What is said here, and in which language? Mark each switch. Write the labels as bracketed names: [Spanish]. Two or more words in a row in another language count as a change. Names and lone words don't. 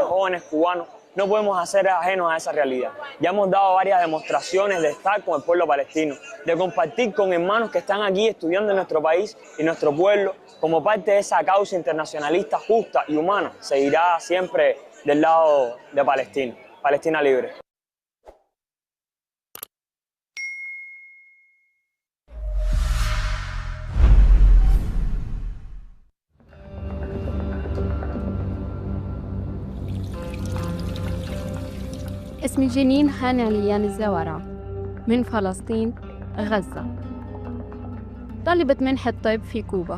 [Spanish] Jóvenes cubanos, no podemos hacer ajenos a esa realidad. Ya hemos dado varias demostraciones de estar con el pueblo palestino, de compartir con hermanos que están aquí estudiando en nuestro país y nuestro pueblo como parte de esa causa internacionalista justa y humana. Seguirá siempre del lado de Palestina, Palestina libre. [Arabic] اسمي جنين هاني ليان الزوارع من فلسطين غزة، طالبة منحة طب في كوبا.